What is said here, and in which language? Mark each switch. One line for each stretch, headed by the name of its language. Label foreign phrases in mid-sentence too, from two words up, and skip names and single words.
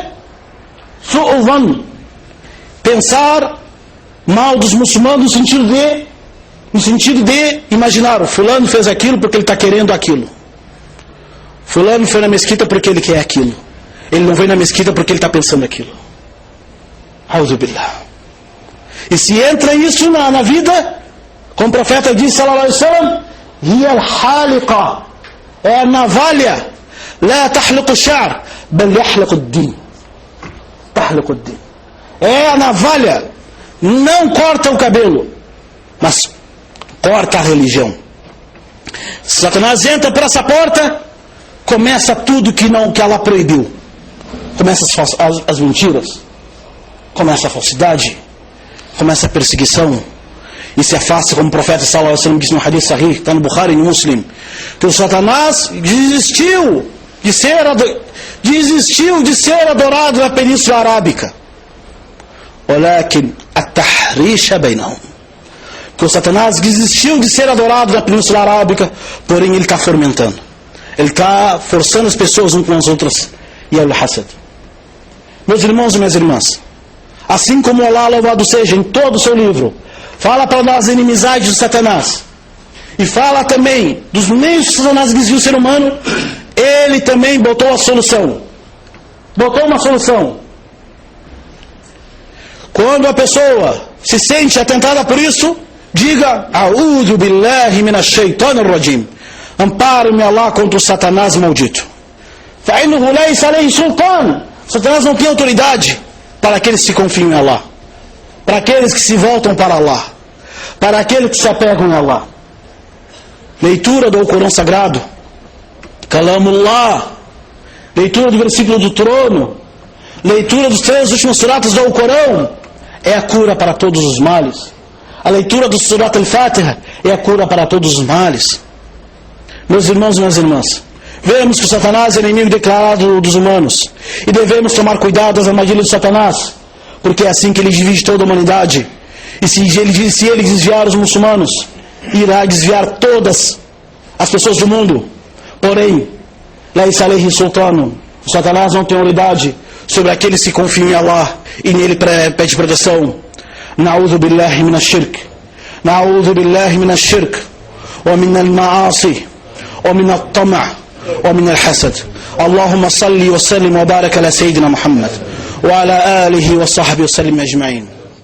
Arabic: Su'uvan.
Portuguese: Pensar mal dos muçulmanos no sentido de imaginar, o fulano fez aquilo porque ele está querendo aquilo. Fulano foi na mesquita porque ele quer aquilo. Ele não veio na mesquita porque ele está pensando aquilo.
Arabic: أعوذ بالله.
Portuguese: E se entra isso na vida, como o profeta disse,
Arabic: صلى الله عليه وسلم، هي الحالقة,
Portuguese: é a navalha,
Arabic: لا تحلق الشعر، بل يحلق الدين. تحلق الدين.
Portuguese: É a navalha, não corta o cabelo, mas corta a religião. Satanás entra por essa porta, começa tudo que ela proibiu. Começa as mentiras, começa a falsidade, começa a perseguição, e se afasta, como o profeta
Arabic: صلى الله عليه وسلم
Portuguese: disse no
Arabic: حديث صحيح,
Portuguese: está no Bukhari e no Muslim, que o Satanás desistiu de ser adorado na Península Arábica.
Arabic: ولكن التحريش بينهم.
Portuguese: Que o Satanás desistiu de ser adorado na Península Arábica, porém ele está fomentando. Ele está forçando as pessoas umas com as outras. E é o hasad. Meus irmãos e minhas irmãs, assim como Allah, louvado seja, em todo o seu livro, fala para nós as inimizades do Satanás, e fala também dos meios que Satanás desvia o ser humano, ele também botou a solução. Botou uma solução. Quando a pessoa se sente atentada por isso, diga:
Arabic: أعوذ بالله من الشيطان الرجيم.
Portuguese: Amparo-me Allah contra o Satanás maldito.
Arabic: فإنه ليس عليه سلطان
Portuguese: Satanás não tem autoridade para aqueles que se confiam em Allah, para aqueles que se voltam para Allah, para aqueles que se apegam a Allah. Leitura do Alcorão Sagrado, Kalamullah, leitura do versículo do trono, leitura dos 3 últimos suratas do Alcorão, é a cura para todos os males. A leitura do Surat al-Fatiha é a cura para todos os males. Meus irmãos e minhas irmãs, vemos que o Satanás é inimigo declarado dos humanos, e devemos tomar cuidado das armadilhas de Satanás, porque é assim que ele divide toda a humanidade. E se ele desviar os muçulmanos, irá desviar todas as pessoas do mundo. Porém,
Arabic: ليس عليه سلطان,
Portuguese: o Satanás não tem autoridade sobre aqueles que confiam em Allah e nele pede proteção.
Arabic: نعوذ بالله من الشرك، نعوذ بالله من الشرك، ومن المعاصي، ومن الطمع، ومن الحسد. اللهم صل وسلم وبارك على سيدنا محمد وعلى آله وصحبه وسلم أجمعين.